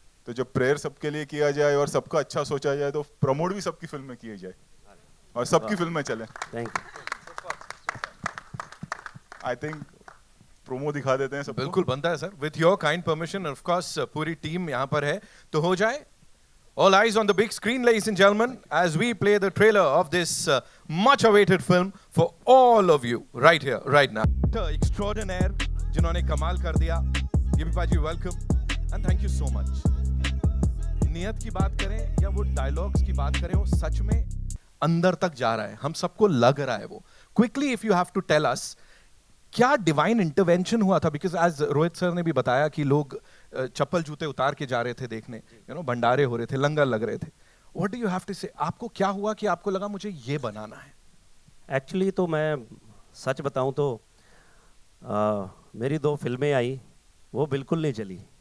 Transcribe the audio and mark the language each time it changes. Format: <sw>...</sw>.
<hi>तो जब प्रेयर सबके लिए किया जाए और सबका अच्छा सोचा जाए, तो प्रमोट भी सबकी फिल्म में किया जाए और सबकी फिल्म में चले.</hi> <en>Thank you. I think</en> <hi>promo दिखा देते हैं सब. बिल्कुल बनता है sir,</hi> <en>With your kind permission. Of course</en> <hi>पूरी टीम यहाँ पर है, तो हो जाए.</hi> <en>All eyes on the big screen, ladies and gentlemen, as we play the trailer of this much-awaited film for all of you, right here, right now.</en> <hi>Extraordinaire, जिन्होंने कमाल कर दिया.</hi> <en>गिबी पाजी, welcome and thank you so much.</en> <hi>नियत की बात करें या वो डायलॉग्स की बात करें, वो सच में अंदर तक जा रहा है, हम सबको लग रहा है वो.</hi> <en>Quickly, if you have to tell us,</en> <hi>क्या डिवाइन इंटरवेंशन हुआ था?</hi> <en>because as</en> <hi>रोहित सर ने भी बताया कि लोग चप्पल जूते उतार के जा रहे थे देखने, भंडारे हो रहे थे, लंगर लग रहे थे.</hi> <en>What do you have to say?</en> <hi>आपको क्या हुआ कि आपको लगा मुझे ये बनाना है? एक्चुअली तो मैं सच बताऊं तो मेरी 2 फिल्में आई, वो बिल्कुल नहीं चली.</hi>